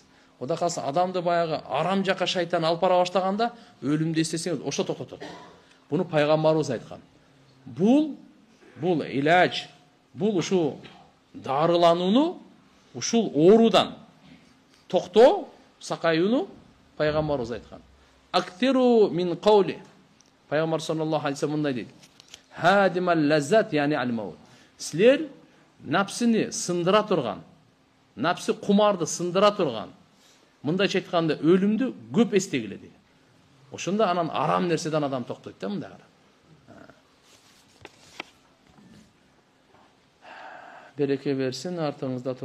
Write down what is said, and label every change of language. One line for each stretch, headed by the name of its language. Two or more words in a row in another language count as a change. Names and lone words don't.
Kyrgyz: Ода калса адамды баягы арам жака шайтан алып бара баштаганда, өлүмдү эстесеңиз, ошо токтотот. Буну пайгамбарыбыз айткан. Бул илаж, бул ушу дарыланууну, ушул оорудан токтоо, сакаюуну пайгамбарыбыз айткан.
Arabic: أكثر من قولي.
Kyrgyz: Пайгамбар
Arabic: صلى الله عليه وسلم
Kyrgyz: мындай дейт.
Arabic: هادم اللذات, يعني الموت.
Kyrgyz: Силер напсыны сындыра турган, напсы кумарды сындыра турган, мындайча айтканда өлүмдү көп эстегиле дейт. Ошондо анан арам нерседен адам токтойт да, мындай кара. Береке берсин артыңызда турган.